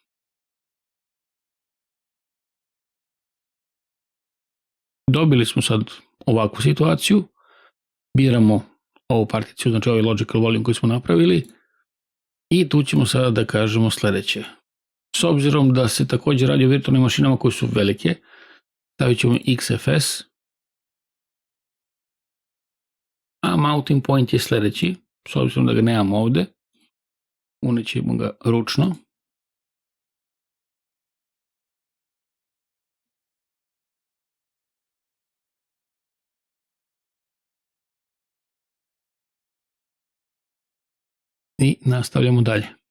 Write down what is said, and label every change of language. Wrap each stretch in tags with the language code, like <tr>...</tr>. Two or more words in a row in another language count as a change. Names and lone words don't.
<bs>Dobili smo sad ovakvu situaciju. Biramo ovu particiju, znači ovaj</bs> <en>logical volume</en> <bs>koji smo napravili. I tu ćemo sada da kažemo sljedeće. S obzirom da se također radi o virtualnim mašinama koje su velike, stavit ćemo XFS. A</bs> <en>mounting point</en> <bs>je sljedeći. S obzirom da ga nemamo ovdje, unećemo ga ručno. I nastavljamo dalje.</bs>